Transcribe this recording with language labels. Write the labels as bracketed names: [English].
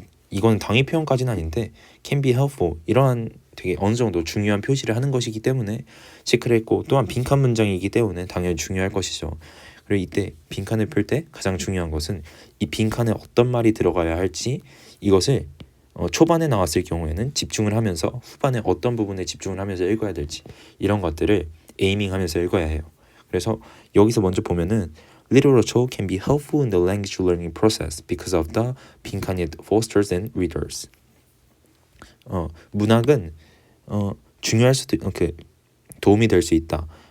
[Korean] 이건 당위 표현까지는 아닌데 [English] can be helpful [Korean] 이러한 되게 어느 정도 중요한 표시를 하는 것이기 때문에 체크를 했고 또한 빈칸 문장이기 때문에 당연히 중요할 것이죠. 그리고 이때 빈칸을 풀 때 가장 중요한 것은 이 빈칸에 어떤 말이 들어가야 할지 이것을 초반에 나왔을 경우에는 집중을 하면서 후반에 어떤 부분에 집중을 하면서 읽어야 될지 이런 것들을 에이밍하면서 읽어야 해요. 그래서 여기서 먼저 보면은 [English] Literature can be helpful in the language learning process because of the [Korean] 빈칸 [English] it fosters in readers. [Korean] 문학은 중요할 수도 도움이 될 수 있다.